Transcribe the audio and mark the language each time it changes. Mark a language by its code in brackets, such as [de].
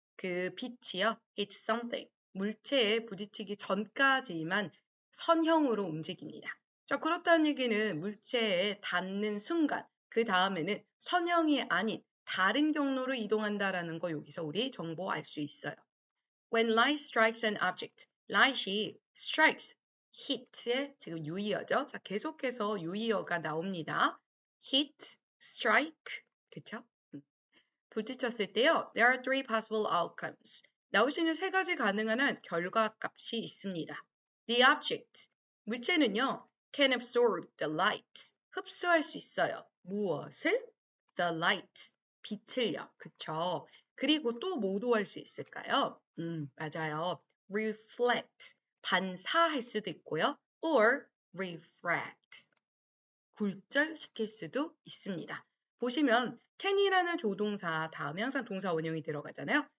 [ko] 그 빛이요. [en] hit something. [ko] 물체에 부딪히기 전까지만 선형으로 움직입니다. 자, 그렇다는 얘기는 물체에 닿는 순간, 그 다음에는 선형이 아닌 다른 경로로 이동한다라는 거 여기서 우리 정보 알 수 있어요. [en] When light strikes an object, light이 strikes, hit의 [ko] 지금 유의어죠. [en] 자, 계속해서 유의어가 나옵니다. hit, strike, 그쵸? [ko] 부딪혔을 때요. [en] There are three possible outcomes. [ko] 나올 수 있는 세 가지 가능한 결과값이 있습니다. [en] The object, [ko] 물체는요. [en] can absorb the light, [ko] 흡수할 수 있어요. 무엇을? [en] The light, [ko] 빛을요. 그쵸? 그리고 또 뭐도 할 수 있을까요? 맞아요. [en] reflect, [ko] 반사할 수도 있고요. [en] or refract, [ko] 굴절시킬 수도 있습니다. 보시면 can이라는 조동사 다음에 항상 동사 원형이 들어가잖아요.